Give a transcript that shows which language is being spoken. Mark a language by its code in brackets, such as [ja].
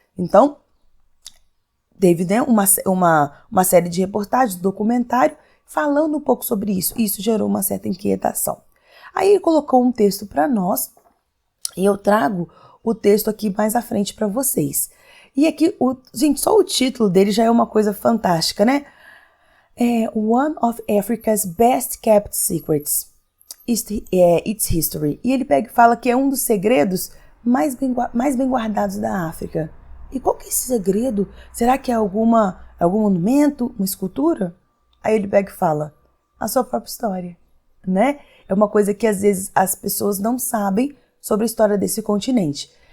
[pt] Então, teve, né, uma série de reportagens, documentário, falando um pouco sobre isso. Isso gerou uma certa inquietação. Aí ele colocou um texto para nós e eu trago o texto aqui mais à frente para vocês. E aqui, gente, só o título dele já é uma coisa fantástica, né? [en] One of Africa's Best Kept Secrets, Its History. [pt] E ele pega e fala que é um dos segredos mais bem guardados da África. E qual que é esse segredo? Será que é algum monumento, uma escultura? Aí ele pega e fala, a sua própria história, né? É uma coisa que às vezes as pessoas não sabem sobre a história desse continente.